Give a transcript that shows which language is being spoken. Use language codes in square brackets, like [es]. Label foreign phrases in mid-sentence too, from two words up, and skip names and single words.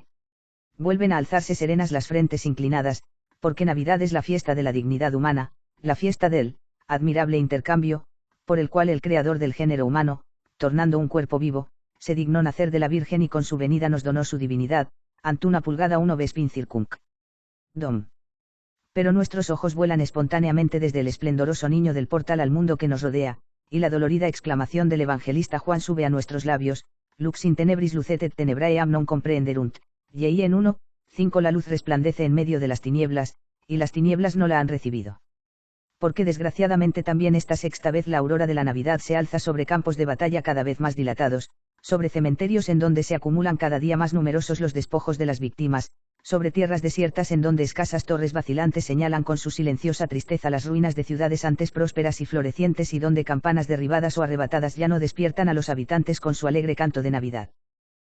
[es] Vuelven a alzarse serenas las frentes inclinadas, porque Navidad es la fiesta de la dignidad humana, la fiesta del admirable intercambio, por el cual el Creador del género humano, tornando un cuerpo vivo, se dignó nacer de la Virgen y con su venida nos donó su divinidad, antuna pulgada 1 vespin circunc. Dom. Pero nuestros ojos vuelan espontáneamente desde el esplendoroso niño del portal al mundo que nos rodea, y la dolorida exclamación del evangelista Juan sube a nuestros labios: [la] lux in tenebris lucetet tenebrae non comprenderunt, [es] y en 1, 5 la luz resplandece en medio de las tinieblas, y las tinieblas no la han recibido. Porque desgraciadamente también esta sexta vez la aurora de la Navidad se alza sobre campos de batalla cada vez más dilatados, sobre cementerios en donde se acumulan cada día más numerosos los despojos de las víctimas, sobre tierras desiertas en donde escasas torres vacilantes señalan con su silenciosa tristeza las ruinas de ciudades antes prósperas y florecientes y donde campanas derribadas o arrebatadas ya no despiertan a los habitantes con su alegre canto de Navidad.